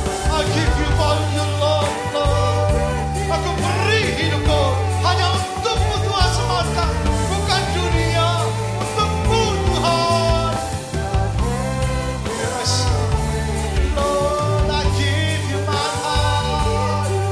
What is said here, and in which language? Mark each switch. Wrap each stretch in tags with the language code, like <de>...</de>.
<en>I give you for you, Lord, Lord.</en> <id>Aku beri hidupku hanya untukmu Tuhan semata, bukan dunia, untukmu Tuhan.</id> <en>Yes, Lord, I give you my heart.</en>